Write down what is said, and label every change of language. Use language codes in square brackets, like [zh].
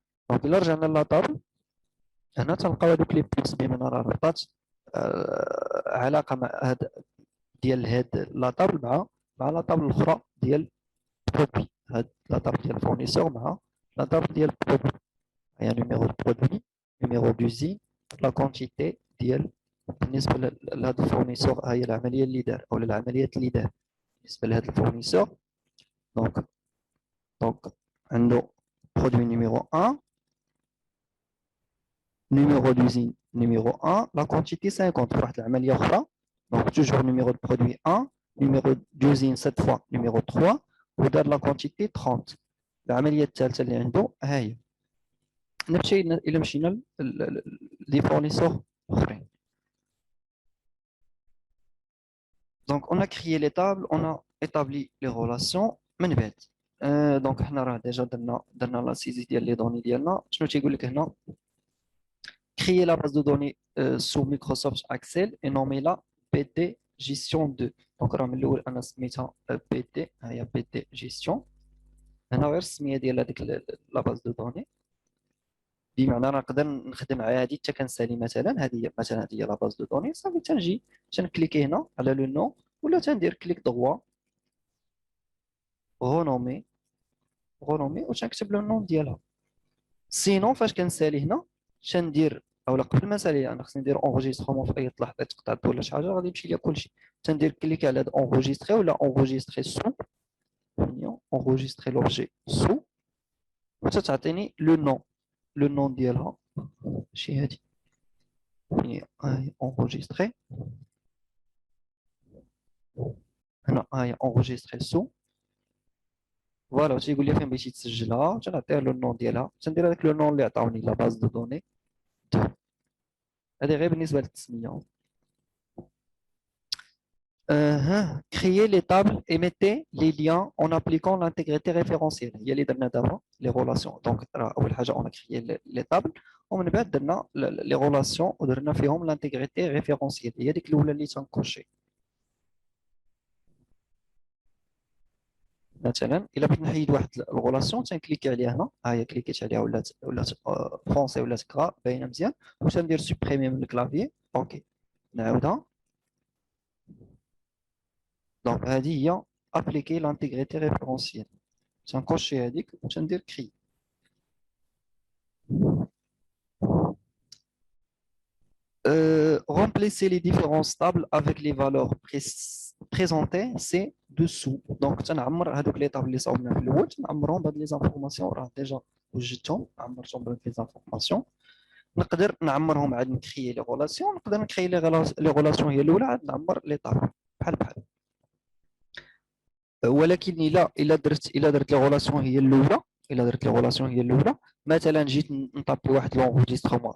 [ar] دونك الا رجعنا للاطابل هنا تلقاو هذوك لي بوينتس بما راه ربطات علاقه مع هاد ديال هاد لاطابل مع لاطابل الاخرى ديال برودوي. هاد لاطابل ديال الفورنيسور مع لاطابل ديال برودوي، هي نيميرو دو برودوي، نيميرو دوزين، لا كونتيتي ديال بالنسبه لهذا الفورنيسور، هي العمليه اللي دار او العمليات اللي دار بالنسبه لهذا الفورنيسور. دونك عنده برودوي نيميرو 1، [fr] numéro d'usine numéro 1, la quantité 50 pour l'amalia أخرى. Donc toujours numéro de produit 1, numéro d'usine cette fois numéro 3 [ar] ودار [fr] la quantité 30. [ar] العملية الثالثة اللي عنده ها هي. نمشي إلى مشينا لي فورنيسور أخرين. [fr] Donc on a créé les tables, on a établi les relations [ar] من بعد. Donc حنا راه ديجا درنا لا سيزي ديال لي دوني ديالنا. شنو تيقول لك هنا؟ [fr] Créer la base de données sous Microsoft Excel et nommer-la BT Gestion 2. [ar] Donc, راه من الأول أنا سميتها BT، هي [fr] BT Gestion. [ar] هنا غير السمية ديال هذيك لا باز دو دوني، بمعنى راه نقدر نخدم عادي حتى كنسالي مثلا هذه هي لا باز دو دوني صافي. تنجي تنكليكي هنا على لو نو ولا تندير كليك دغوا غونومي وتنكتب لو نون ديالها. سينون فاش كنسالي هنا تندير اولا قبل ما نسالي انا خصني ندير اونغيسترومون في اي لحظه تقطعت ولا شي حاجه غادي يمشي ليا كلشي. تندير كليك على هاد اونغيستري ولا اونغيستري سو، اونغيستري لوبجي سو وتتعطيني لو نون ديالها ماشي هادي هي اونغيستري. هنا هي اونغيستري سو فوالا. تيقول لي فين بغيتي تسجلها تنعطيها لو نون ديالها، تندير هذاك لو نون اللي عطاوني لا باز دو دوني. هذه غير بالنسبه للتسميه. [fr] Créer les tables et mettez les liens en appliquant l'intégrité référentielle. Il y a les derniers d'avant, les relations. Donc, on a créé les tables. On a les relations ou l'intégrité référentielle. Il y a des clés qui sont cochées. [ar] مثلا الا بغيت نحيد واحد الغولاسيون تنكليكي عليها هنا، ها هي كليكيت عليها ولات فرونسي ولات كرا باينه مزيان، وتندير سوبريمي من الكلافي. اوكي نعاودها. دونك هذه هي ابليكي لانتيغريتي ريفيرونسيال. تنكوشي هذيك وتندير كري. [fr] Remplacer les différentes tables avec les valeurs présentées c'est dessous. [ar] Donc تنعمر هذوك لي طابل اللي صاوبنا في الاول تنعمرهم بهاد لي زانفورماسيون راه ديجا وجدتهم عمرتهم بهاد لي زانفورماسيون. نقدر نعمرهم عاد نكريي لي غولاسيون، نقدر نكريي لي غولاسيون هي الاولى عاد نعمر لي طابل بحال. ولكن الا درت لي غولاسيون هي الاولى، مثلا جيت نطابي واحد لونغيسترومون.